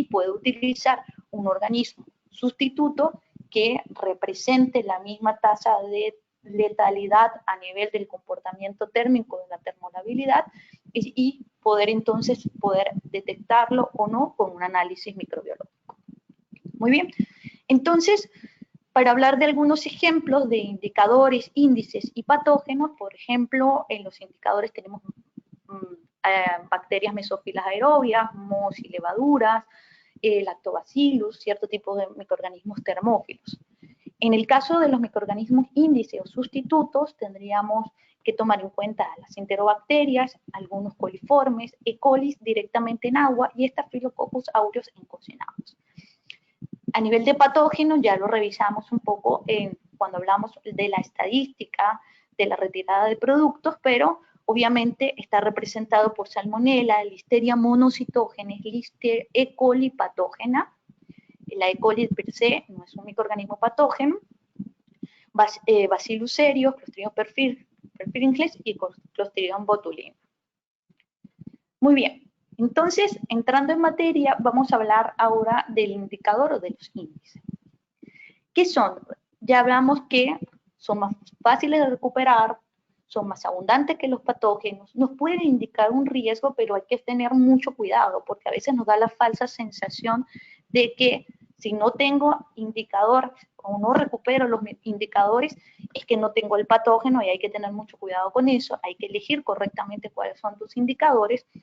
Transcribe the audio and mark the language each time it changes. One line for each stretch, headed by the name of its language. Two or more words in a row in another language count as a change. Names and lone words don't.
Spanish: Puedo utilizar un organismo sustituto que represente la misma tasa de letalidad a nivel del comportamiento térmico de la termolabilidad y poder entonces detectarlo o no con un análisis microbiológico. Muy bien, entonces, para hablar de algunos ejemplos de indicadores, índices y patógenos, por ejemplo, en los indicadores tenemos bacterias mesófilas aerobias, mohos y levaduras, lactobacillus, cierto tipo de microorganismos termófilos. En el caso de los microorganismos índice o sustitutos, tendríamos que tomar en cuenta las enterobacterias, algunos coliformes, E. coli directamente en agua y Staphylococcus aureus en cocinados. A nivel de patógenos, ya lo revisamos un poco cuando hablamos de la estadística de la retirada de productos, pero obviamente está representado por Salmonella, Listeria monocitógenes, Listeria E. coli patógena. La E. coli per se no es un microorganismo patógeno. Bacillus cereus, Clostridium perfringens y Clostridium botulinum. Muy bien. Entonces, entrando en materia, vamos a hablar ahora del indicador o de los índices. ¿Qué son? Ya hablamos que son más fáciles de recuperar, son más abundantes que los patógenos, nos pueden indicar un riesgo, pero hay que tener mucho cuidado, porque a veces nos da la falsa sensación de que si no tengo indicador o no recupero los indicadores, es que no tengo el patógeno y hay que tener mucho cuidado con eso, hay que elegir correctamente cuáles son tus indicadores.